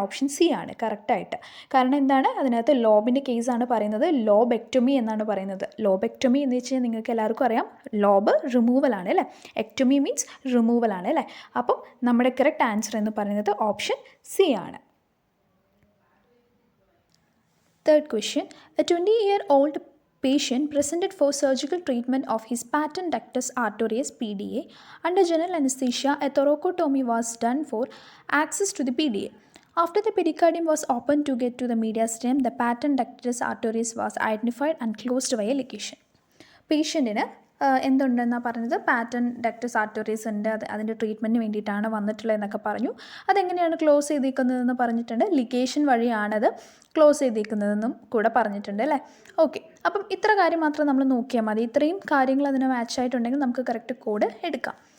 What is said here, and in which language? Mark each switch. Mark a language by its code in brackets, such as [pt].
[ml] Option C ആണ് കറക്റ്റായിട്ട്. കാരണം എന്താണ്? അതിനകത്ത് ലോബിൻ്റെ കേസാണ് പറയുന്നത്, ലോബെക്ടോമി എന്നാണ് പറയുന്നത്. ലോബെക്ടോമി എന്ന് വെച്ച് കഴിഞ്ഞാൽ നിങ്ങൾക്ക് എല്ലാവർക്കും അറിയാം, ലോബ് റിമൂവലാണ് അല്ലേ, എക്ടോമി മീൻസ് റിമൂവലാണ് അല്ലേ. അപ്പം നമ്മുടെ കറക്റ്റ് ആൻസർ എന്ന് പറയുന്നത് ഓപ്ഷൻ സി ആണ്. [en] Third question, a 20-year-old patient presented for surgical treatment of his patent ductus arteriosus PDA. Under general anesthesia, a thoracotomy was done for access to the PDA. After the pericardium was opened to get to the mediastinum, the patent ductus arteriosus was identified and closed by a ligation. [ml] പേഷ്യൻറ്റിന് എന്തുണ്ടെന്നാണ് പറഞ്ഞത്? Patton ductus arteries ഉണ്ട്, അതിൻ്റെ ട്രീറ്റ്മെൻറ്റിന് വേണ്ടിയിട്ടാണ് വന്നിട്ടുള്ളത് എന്നൊക്കെ പറഞ്ഞു. അതെങ്ങനെയാണ് close ചെയ്തിരിക്കുന്നതെന്ന് പറഞ്ഞിട്ടുണ്ട്, ligation വഴിയാണത് close ചെയ്തിരിക്കുന്നതെന്നും കൂടെ പറഞ്ഞിട്ടുണ്ട് അല്ലേ. ഓക്കെ, അപ്പം ഇത്ര കാര്യം മാത്രം നമ്മൾ നോക്കിയാൽ മതി. ഇത്രയും കാര്യങ്ങൾ അതിന് മാച്ച് ആയിട്ടുണ്ടെങ്കിൽ നമുക്ക് കറക്റ്റ് കോഡ് എടുക്കാം.